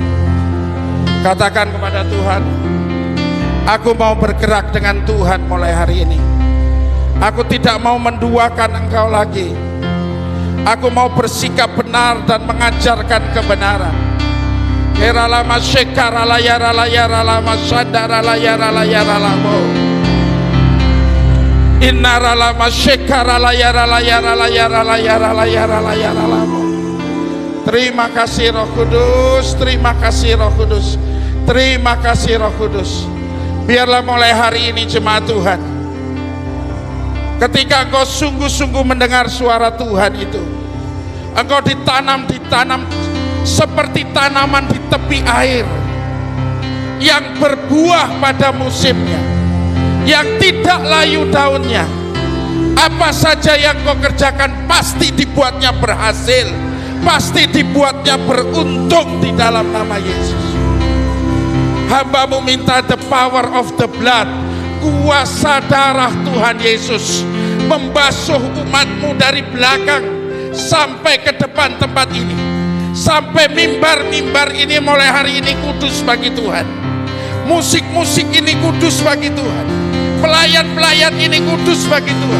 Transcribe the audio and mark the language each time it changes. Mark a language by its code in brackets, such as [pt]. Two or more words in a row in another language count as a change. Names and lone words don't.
[id] Katakan kepada Tuhan, aku mau bergerak dengan Tuhan mulai hari ini. Aku tidak mau menduakan Engkau lagi. Aku mau bersikap benar dan mengajarkan kebenaran. Keralama shekara layara layara lama sandara layara layara lamo. Innara lama shekara layara layara layara layara layara layara lamo. Terima kasih Roh Kudus, terima kasih Roh Kudus, terima kasih Roh Kudus. Biarlah mulai hari ini jemaat Tuhan, ketika engkau sungguh-sungguh mendengar suara Tuhan itu, engkau ditanam seperti tanaman di tepi air yang berbuah pada musimnya, yang tidak layu daunnya. Apa saja yang kau kerjakan pasti dibuatnya berhasil, pasti dibuatnya beruntung di dalam nama Yesus. Hamba-Mu minta [en] the power of the blood, [id] kuasa darah Tuhan Yesus membasuh umat-Mu dari belakang sampai ke depan tempat ini, sampai mimbar-mimbar ini mulai hari ini kudus bagi Tuhan. Musik-musik ini kudus bagi Tuhan, pelayan-pelayan ini kudus bagi Tuhan.